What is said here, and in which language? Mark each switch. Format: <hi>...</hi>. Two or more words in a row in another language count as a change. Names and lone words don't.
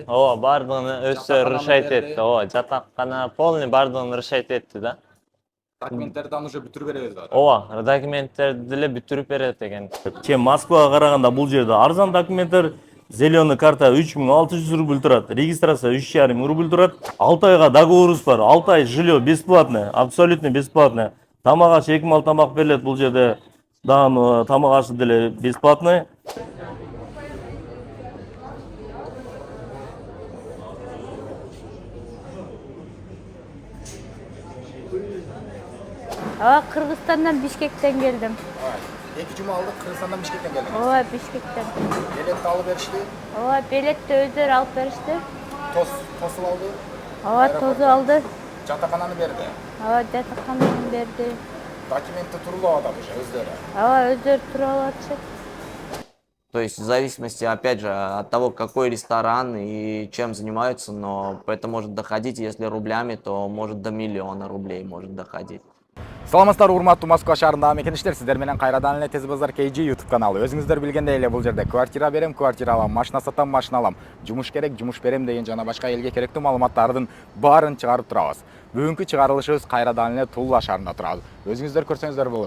<ky>Ооба, бардыгын өздөрү решать этти. Ооба, жатаккана полный бардыгын решать этти да. Документтерди уже бүтүрүп беребиз да. Ооба, документтерди деле бүтүрүп берет экен. Чем Москвага караганда бул жерде арзан документтер.</ky> <ru>Зеленый карта</ru> <ky>3600 рубль турат, регистрация 3,5 рубль турат. 6 айга договорубуз бар.</ky> <ru>6 ай жилье бесплатное, абсолютно бесплатное.</ru> <ky>Тамак аш 2 мал тамак берилет бул жерде. Дагы тамак ашы деле бесплатный. Кыргызстандан Бишкектен келдим. 2 жума алдык Кыргызстандан Бишкектен келдиңиз. Ооба, Бишкектен. Билетти алып беришти. Ооба, билетти өздөрү алып беришти. Тосуп алды. Ооба, тосуп алды. Жатакананы берди. Ооба, жатакананы берди. Документти туруп атат уже өздөрү. Ооба, өздөрү туруп алатышат.</ky> <ru>То есть в зависимости, опять же, от того, какой ресторан и чем занимаются, но это может доходить, если рублями, то может до 1 000 000 рублей может доходить.</ru> <ky>Саламатсыздар, урматтуу Москва шаарындагы мекендештер, сиздер менен кайрадан эле Тез базар KG YouTube каналы. Өзүңүздөр билгендей эле бул жерде квартира берем, квартира алам, машина сатам, машина алам, жумуш керек, жумуш берем деген жана башка элге керектүү маалыматтардын баарын чыгарып турабыз. Бүгүнкү чыгарылышыбыз кайрадан эле Тула шаарында турат. Өзүңүздөр көрсөңүздөр болот.</ky>